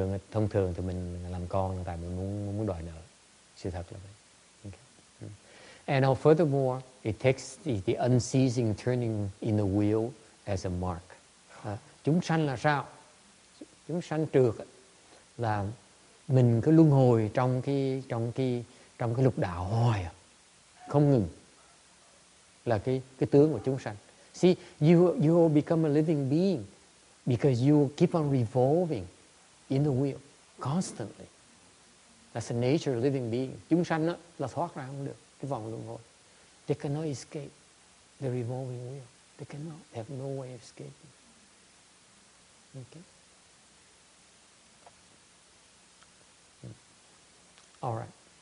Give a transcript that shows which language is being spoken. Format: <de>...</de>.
<vi>Thông thường thì mình làm con là tại mình muốn đòi nợ. Sự thật là vậy. Okay.</vi> <en>And now furthermore, it takes the unceasing turning in the wheel as a mark.</en> <vi>Chúng sanh là sao? Chúng sanh trượt là mình cứ luân hồi trong cái lục đạo hoài, không ngừng, là cái tướng của chúng sanh.</vi> <en>See, you will become a living being because you keep on revolving in the wheel constantly. That's the nature of living being.</en> <vi>Chúng sanh đó là thoát ra không được cái vòng luân hồi.</vi> <en>They cannot escape the revolving wheel. They cannot. They have no way of escaping. Okay. All right.</en>